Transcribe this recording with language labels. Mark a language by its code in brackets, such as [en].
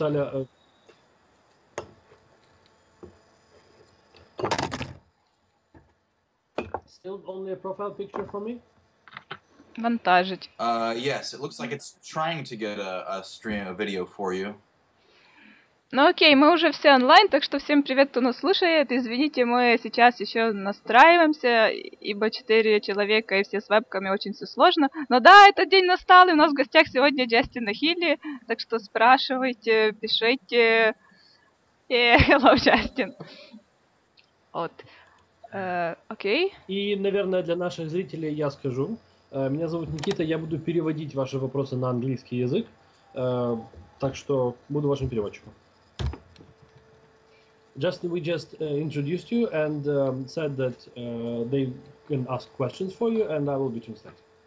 [en] Наталя, still only a profile picture for me? [uk] Вантажить. [en] Yes, it looks like it's trying to get a video for you. [ru] Ну окей, мы уже все онлайн, так что всем привет, кто нас слушает. Извините, мы сейчас еще настраиваемся, ибо 4 человека и все с вебками, очень все сложно. Но да, этот день настал, и у нас в гостях сегодня Джастин Ахилли, так что спрашивайте, пишите. [en] Hello, Джастин. [ru] Вот. Окей. И, наверное, для наших зрителей я скажу. Меня зовут Никита, я буду переводить ваши вопросы на английский язык. Так что буду вашим переводчиком. [en] Justin, we just introduced you and said that they can ask questions for you, and I will be translating.